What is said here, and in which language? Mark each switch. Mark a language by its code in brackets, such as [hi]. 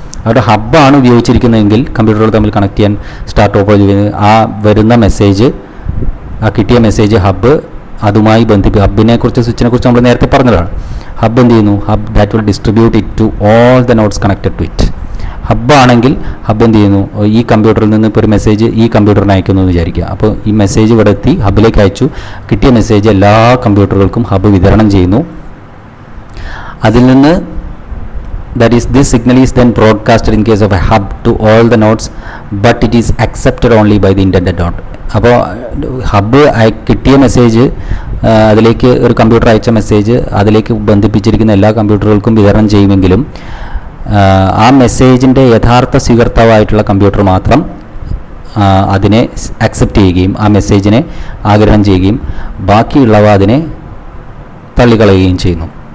[ml] അവിടെ ഹബ്ബാണ് ഉപയോഗിച്ചിരിക്കുന്നതെങ്കിൽ കമ്പ്യൂട്ടറുകൾ തമ്മിൽ കണക്ട് ചെയ്യാൻ സ്റ്റാർ ടോപ്പോളജി ആ വരുന്ന മെസ്സേജ്, ആ കിട്ടിയ മെസ്സേജ് ഹബ്ബ് അതുമായി ഹബ്ബിനെ കുറിച്ച് സ്വിച്ചിനെ കുറിച്ച് നമ്മൾ നേരത്തെ പറഞ്ഞതാണ്. ഹബ്ബ് എന്ത് ചെയ്യുന്നു? [en] Hub that will distribute it to all the nodes connected to it. [ml] ഹബ്ബാണെങ്കിൽ hub എന്ത് ചെയ്യുന്നു? ഈ കമ്പ്യൂട്ടറിൽ നിന്ന് ഇപ്പോൾ ഒരു മെസ്സേജ് ഈ കമ്പ്യൂട്ടറിന് അയക്കുന്നു എന്ന് വിചാരിക്കുക. അപ്പോൾ ഈ മെസ്സേജ് ഇവിടെ എത്തി, ഹബ്ബിലേക്ക് അയച്ചു. കിട്ടിയ മെസ്സേജ് എല്ലാ കമ്പ്യൂട്ടറുകൾക്കും ഹബ്ബ് വിതരണം ചെയ്യുന്നു. അതിൽ നിന്ന് [en] that is this signal is then broadcasted in case of a hub to all the nodes but it is accepted only by the intended node. [ml] അപ്പോൾ ഹബ്ബ് കിട്ടിയ മെസ്സേജ്, അതിലേക്ക് ഒരു കമ്പ്യൂട്ടർ അയച്ച മെസ്സേജ് അതിലേക്ക് ബന്ധിപ്പിച്ചിരിക്കുന്ന എല്ലാ കമ്പ്യൂട്ടറുകൾക്കും വിതരണം ചെയ്യുമെങ്കിലും ആ മെസ്സേജിൻ്റെ യഥാർത്ഥ സ്വീകർത്താവായിട്ടുള്ള കമ്പ്യൂട്ടർ മാത്രം അതിനെ അക്സെപ്റ്റ് ചെയ്യുകയും ആ മെസ്സേജിനെ ആഗിരണം ചെയ്യുകയും ബാക്കിയുള്ളവ അതിനെ തള്ളിക്കളയുകയും ചെയ്യുന്നു.